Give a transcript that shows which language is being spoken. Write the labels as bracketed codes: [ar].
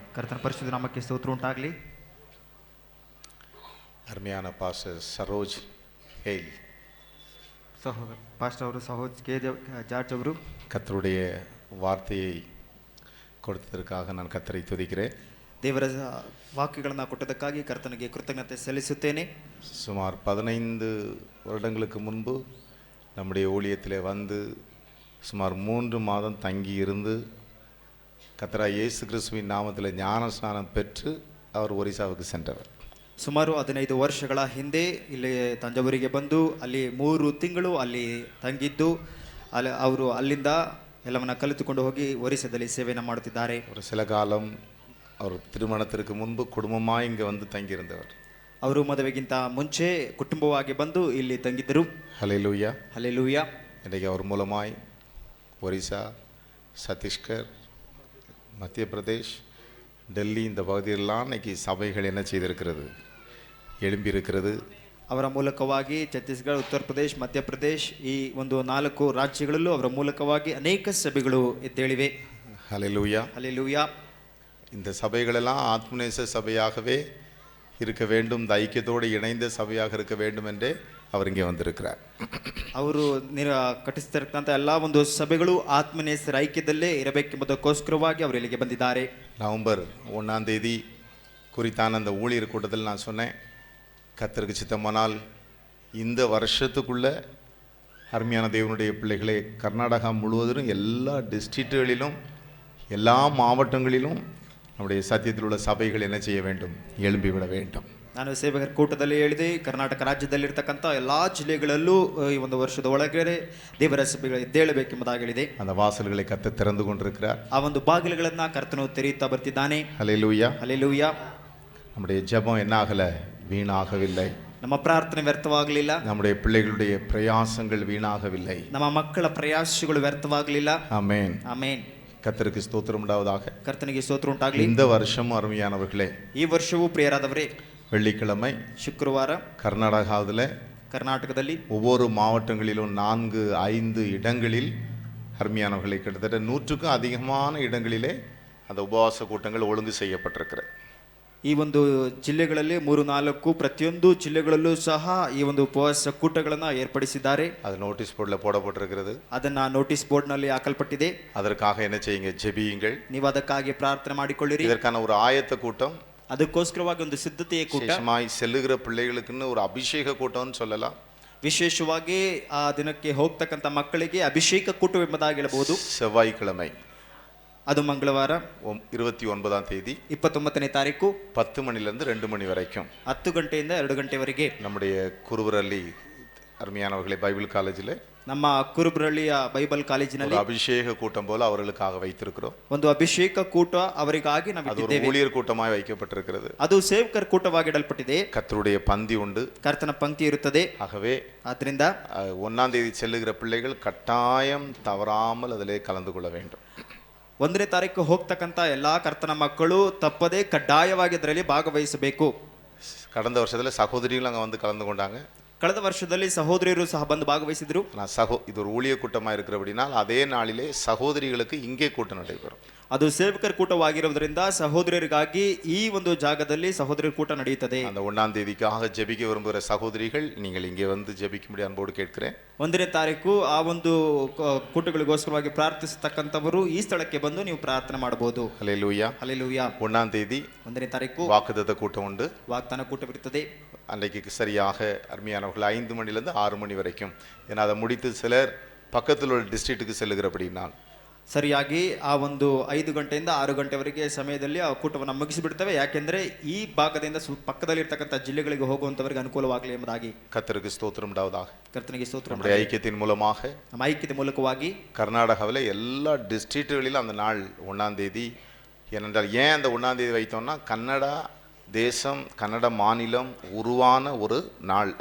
[kn] கர்த்தன பரிசுத்த நாமಕ್ಕೆ ಸ್ತೋತ್ರ ಉಂಟಾಗಲಿ. [ta] அருமையான பாஸ்டர் சரோஜ் ஹேல் பாஸ்டர் ಅವರು சரோஜ் கே ஜார்ஜ் ಅವರು கர்த்தருடைய வார்த்தையை கொடுத்ததற்காக நான் கர்த்தரை துதிக்கிறேன். [kn] ದೇವರ ವಾಕ್ಯಗಳನ್ನು ಕೊಟ್ಟದಕ್ಕಾಗಿ ಕರ್ತನಿಗೆ ಕೃತಜ್ಞತೆ ಸಲ್ಲಿಸುತ್ತೇನೆ. [ta] சுமார் 15 வருடங்களுக்கு முன்பு நம்முடைய ஊழியத்திலே வந்து சுமார் 3 மாதம் தங்கி இருந்து கர்த்தராகிய இயேசு கிறிஸ்துவின் நாமத்தில் ஞான ஸ்நானம் பெற்று அவர் ஒரிசாவுக்கு சென்றவர். [kn] ಸುಮಾರು 15 ವರ್ಷಗಳ ಹಿಂದೆ ಇಲ್ಲಿ ತಂಜಾವೂರಿಗೆ ಬಂದು ಅಲ್ಲಿ 3 ತಿಂಗಳು ಅಲ್ಲಿ ತಂಗಿದ್ದು ಅವರು ಅಲ್ಲಿಂದ ಎಲ್ಲವನ್ನ ಕಲಿತುಕೊಂಡು ಹೋಗಿ ಒರಿಸ್ಸಾದಲ್ಲಿ ಸೇವೆಯನ್ನು ಮಾಡುತ್ತಿದ್ದಾರೆ. [ta] ஒரு சில காலம் அவர் திருமணத்திற்கு முன்பு குடும்பமாக இங்கே வந்து தங்கியிருந்தவர். [kn] ಅವರು ಮದುವೆಗಿಂತ ಮುಂಚೆ ಕುಟುಂಬವಾಗಿ ಬಂದು ಇಲ್ಲಿ ತಂಗಿದ್ದರು. [ta] ஹல்லேலூயா. ஹல்லேலூயா. இன்றைக்கு அவர் மூலமாய் ஒரிசா, சத்தீஸ்கர், மத்திய பிரதேஷ், டெல்லி இந்த பகுதியெல்லாம் இன்னைக்கு சபைகள் என்ன செய்திருக்கிறது, எழும்பியிருக்கிறது. [kn] ಅವರ ಮೂಲಕವಾಗಿ ಛತ್ತೀಸ್ಗಢ, ಉತ್ತರ ಪ್ರದೇಶ್, ಮಧ್ಯಪ್ರದೇಶ್ ಈ ಒಂದು 4 ರಾಜ್ಯಗಳಲ್ಲೂ ಅವರ ಮೂಲಕವಾಗಿ ಅನೇಕ ಸಭೆಗಳು ಎದ್ದೇಳಿವೆ. [ta] ஹல்லேலூயா. ஹல்லேலூயா. இந்த சபைகளெல்லாம் ஆத்மநேச சபையாகவே இருக்க வேண்டும், இந்த ஐக்கியத்தோடு இணைந்த சபையாக இருக்க வேண்டும் என்றே அவர் இங்கே வந்திருக்கிறார். [kn] ಅವರು ಕಟ್ಟಿಸ್ತಿರ್ತಕ್ಕಂಥ ಎಲ್ಲ ಒಂದು ಸಭೆಗಳು ಆತ್ಮನೇಸರ ಐಕ್ಯದಲ್ಲೇ ಇರಬೇಕೆಂಬುದಕ್ಕೋಸ್ಕರವಾಗಿ ಅವರು ಇಲ್ಲಿಗೆ ಬಂದಿದ್ದಾರೆ. [ta] நவம்பர் 1ஆம் தேதி குறித்தான அந்த ஊழியர் கூட்டத்தில் நான் சொன்னேன், கர்த்தருக்கு சித்தமானால் இந்த வருஷத்துக்குள்ள அருமையான தேவனுடைய பிள்ளைகளே கர்நாடகா முழுவதும் எல்லா டிஸ்ட்ரிக்ட்டுகளிலும் எல்லா மாவட்டங்களிலும் நம்முடைய சத்தியத்தில் உள்ள சபைகள் என்ன செய்ய வேண்டும், எழும்பிவிட வேண்டும். [kn] ನಾನು ಸೇವಕರ ಕೂಟದಲ್ಲಿ ಹೇಳಿದೆ, ಕರ್ನಾಟಕ ರಾಜ್ಯದಲ್ಲಿರ್ತಕ್ಕಂಥ ಎಲ್ಲ ಜಿಲ್ಲೆಗಳಲ್ಲೂ ಈ ಒಂದು ವರ್ಷದ ಒಳಗಡೆ ದೇವರ ಸಭೆಗಳು ಎದ್ದೇಳಬೇಕೆಂಬುದಾಗಿ ಹೇಳಿದೆ. [ta] அந்த வாசல்களை கர்த்தர் திறந்து கொண்டிருக்கிறார். [kn] ಆ ಒಂದು ಬಾಗಿಲುಗಳನ್ನು ಕರ್ತನು ತೆರೆಯುತ್ತಾ ಬರ್ತಿದ್ದಾನೆ. [ta] ஹல்லேலூயா. ஹல்லேலூயா. நம்முடைய ஜெபம் என்ன ஆகல, வீணாகவில்லை. [kn] ನಮ್ಮ ಪ್ರಾರ್ಥನೆ ವ್ಯರ್ಥವಾಗಲಿಲ್ಲ. [ta] நம்முடைய பிள்ளைகளுடைய பிரயாசங்கள் வீணாகவில்லை. [kn] ನಮ್ಮ ಮಕ್ಕಳ ಪ್ರಯಾಸಗಳು ವ್ಯರ್ಥವಾಗಲಿಲ್ಲ. [ta] ஆமென். [kn] ಆಮೆನ್. [ta] கர்த்தருக்கு ஸ்தோத்திரம் உண்டாவதாக. [kn] ಕರ್ತನಿಗೆ ಸ್ತೋತ್ರ ಉಂಟಾಗಲಿ. [ta] இந்த வருஷம் அருமையானவர்களே, [kn] ಈ ವರ್ಷವೂ ಪ್ರಿಯರಾದವರೇ, [ta] வெள்ளிக்கிழமை [kn] ಶುಕ್ರವಾರ [ta] கர்நாடகாவில் [kn] ಕರ್ನಾಟಕದಲ್ಲಿ [ta] ஒவ்வொரு மாவட்டங்களிலும் 4-5 இடங்களில் அருமையானவர்களை கிட்டத்தட்ட 100க்கும் அதிகமான இடங்களிலே அந்த உபவாச கூட்டங்கள் ஒழுங்கு செய்யப்பட்டிருக்கிறது. [kn] ಈ ಒಂದು ಜಿಲ್ಲೆಗಳಲ್ಲಿ 3-4 ಪ್ರತಿಯೊಂದು ಜಿಲ್ಲೆಗಳಲ್ಲೂ ಸಹ ಈ ಒಂದು ಉಪವಾಸ ಕೂಟಗಳನ್ನು ಏರ್ಪಡಿಸಿದ್ದಾರೆ. [ta] அது நோட்டீஸ் போர்டில் போடப்பட்டிருக்கிறது. [kn] ಅದನ್ನ ನೋಟಿಸ್ ಬೋರ್ಡ್ ನಲ್ಲಿ ಹಾಕಲ್ಪಟ್ಟಿದೆ. [ta] அதற்காக என்ன செய்யுங்க, ஜெபியுங்கள். [kn] ನೀವು ಅದಕ್ಕಾಗಿ ಪ್ರಾರ್ಥನೆ ಮಾಡಿಕೊಳ್ಳಿರಿ. [ta] இதற்கான ஒரு ஆயத்த கூட்டம், [kn] ಅದಕ್ಕೋಸ್ಕರವಾಗಿ ಒಂದು ಸಿದ್ಧತೆಯ ಕೂಟ, [ta] விசேஷமாய் செல்லுகிற பிள்ளைகளுக்குன்னு ஒரு அபிஷேக கூட்டம்னு சொல்லலாம். [kn] ವಿಶೇಷವಾಗಿ ಆ ದಿನಕ್ಕೆ ಹೋಗ್ತಕ್ಕಂಥ ಮಕ್ಕಳಿಗೆ ಅಭಿಷೇಕ ಕೂಟವೆಂಬುದಾಗಿ ಹೇಳಬಹುದು. [ta] செவ்வாய்க்கிழமை [kn] ಅದು ಮಂಗಳವಾರ [ta] 29ஆம் தேதி [kn] 29ನೇ ತಾರೀಕು [ta] 10 மணிலிருந்து 2 மணி வரைக்கும் [kn] 10 ಗಂಟೆಯಿಂದ 2 ಗಂಟೆವರೆಗೆ [ta] நம்முடைய குருவரள்ளி அருமையானவர்களை பைபிள் காலேஜில் [kn] ನಮ್ಮ ಕುರುಬರಳ್ಳಿಯ ಬೈಬಲ್ ಕಾಲೇಜಿನಲ್ಲಿ [ta] அபிஷேக கூட்டம் போல அவர்களுக்காக வைத்திருக்கிறோம். [kn] ಒಂದು ಅಭಿಷೇಕ ಕೂಟ ಅವರಿಗಾಗಿ ನಾವು ಇಟ್ಟಿದ್ದೇವೆ. [ta] ஊழியர் கூட்டமாய் வைக்கப்பட்டிருக்கிறது. [kn] ಅದು ಸೇವಕರ ಕೂಟವಾಗಿ ಇಡಲ್ಪಟ್ಟಿದೆ. [ta] கர்த்தருடைய பந்தி உண்டு, [kn] ಕರ್ತನ ಪಂಕ್ತಿ ಇರುತ್ತದೆ. [ta] ஆகவே [kn] ಆದ್ದರಿಂದ [ta] 1ஆம் தேதி செல்லுகிற பிள்ளைகள் கட்டாயம் தவறாமல் அதிலே கலந்து கொள்ள வேண்டும். [kn] 1ನೇ ತಾರೀಕು ಹೋಗ್ತಕ್ಕಂಥ ಎಲ್ಲಾ ಕರ್ತನ ಮಕ್ಕಳು ತಪ್ಪದೆ ಕಡ್ಡಾಯವಾಗಿ ಅದರಲ್ಲಿ ಭಾಗವಹಿಸಬೇಕು. [ta] கடந்த வருஷத்துல சகோதரிகள் அங்கே வந்து கலந்து கொண்டாங்க. [kn] ಕಳೆದ ವರ್ಷದಲ್ಲಿ ಸಹೋದರಿಯರು ಸಹ ಬಂದು ಭಾಗವಹಿಸಿದ್ರು. [ta] இது ஒரு ஊழிய கூட்டமாக இருக்கிறபடினால் அதே நாளிலே சகோதரிகளுக்கு இங்கே கூட்டம் நடைபெறும். [kn] ಅದು ಸೇವಕರ ಕೂಟವಾಗಿರುವುದರಿಂದ ಸಹೋದರಿಯರಿಗಾಗಿ ಈ ಒಂದು ಜಾಗದಲ್ಲಿ ಸಹೋದರಿಯರ ಕೂಟ ನಡೆಯುತ್ತದೆ. [ta] அந்த 1ஆம் தேதிக்காக ஜெபிக்க விரும்புகிற சகோதரிகள் நீங்கள் இங்கே வந்து ஜெபிக்கும்படி அன்போடு கேட்கிறேன். [kn] 1ನೇ ತಾರೀಕು ಆ ಒಂದು ಕೂಟಗಳಿಗೋಸ್ಕರವಾಗಿ ಪ್ರಾರ್ಥಿಸತಕ್ಕಂಥವರು ಈ ಸ್ಥಳಕ್ಕೆ ಬಂದು ನೀವು ಪ್ರಾರ್ಥನೆ ಮಾಡಬಹುದು. [ta] ஹல்லேலூயா. ஹல்லேலூயா. 1ஆம் தேதி [kn] 1ನೇ ತಾರೀಕು [ta] வாக்குத்தத்த கூட்டம் உண்டு. [kn] ವಾಗ್ದಾನ ಕೂಟವಿರುತ್ತದೆ. [ta] அன்றைக்கு சரியாக அருமையானவர்கள் 5 மணிலிருந்து 6 மணி வரைக்கும். ஏன்னா அதை முடித்து சிலர் பக்கத்தில் உள்ள டிஸ்ட்ரிக்ட்டுக்கு செல்லுகிறபடினால் [kn] ಸರಿಯಾಗಿ ಆ ಒಂದು 5 ಗಂಟೆಯಿಂದ 6 ಗಂಟೆವರೆಗೆ ಸಮಯದಲ್ಲಿ ಆ ಕೂಟವನ್ನು ಮುಗಿಸಿಬಿಡ್ತೇವೆ. ಯಾಕೆಂದ್ರೆ ಈ ಭಾಗದಿಂದ ಪಕ್ಕದಲ್ಲಿರ್ತಕ್ಕಂಥ ಜಿಲ್ಲೆಗಳಿಗೆ ಹೋಗುವಂತವರಿಗೆ ಅನುಕೂಲವಾಗಲಿ ಎಂಬುದಾಗಿ. [ta] கர்த்தருக்கு ஸ்தோத்திரம் உண்டாவதாக. [kn] ಕರ್ತನಿಗೆ ಸ್ತೋತ್ರ. [ta] நம்முடைய ஐக்கியத்தின் மூலமாக [kn] ನಮ್ಮ ಐಕ್ಯತೆ ಮೂಲಕವಾಗಿ [ta] கர்நாடகாவில் எல்லா டிஸ்ட்ரிக்ட்டுகளிலும் அந்த நாள் 1ஆம் தேதி. ஏனென்றால் ஏன் அந்த 1ஆம் தேதி வைத்தோம்னா கன்னடா தேசம், கன்னட மாநிலம் உருவான ஒரு நாள்.